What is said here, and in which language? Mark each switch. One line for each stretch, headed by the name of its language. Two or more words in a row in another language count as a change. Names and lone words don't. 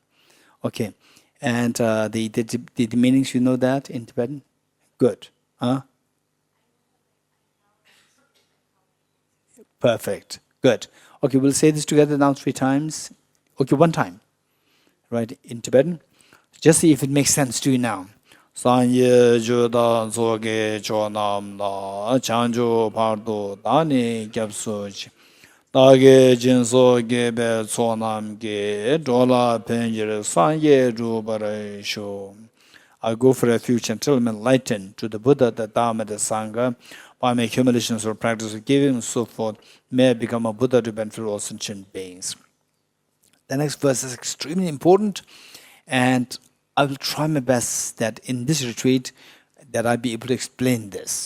English: Okay, and the meanings, you know that in Tibetan. Good. Huh? Perfect. Good. Okay, we'll say this together now 3 times. Okay, 1 time. Right, in Tibetan. Just see if it makes sense to you now.
Tibetan: སངས་རྒྱས་ཆོས་དང་ཚོགས་ཀྱི་མཆོག་རྣམས་ལ། བྱང་ཆུབ་བར་དུ་བདག་ནི་སྐྱབས་སུ་མཆི. བདག་གིས་སྦྱིན་སོགས་བགྱིས་པའི་བསོད་ནམས་ཀྱིས། འགྲོ་ལ་ཕན་ཕྱིར་སངས་རྒྱས་འགྲུབ་པར་ཤོག.
English: I go for refuge until I'm enlightened to the Buddha, the Dharma, the Sangha, by my accumulations or practice of giving and so forth, may I become a Buddha to benefit all sentient beings. The next verse is extremely important, and I will try my best that in this retreat that I be able to explain this.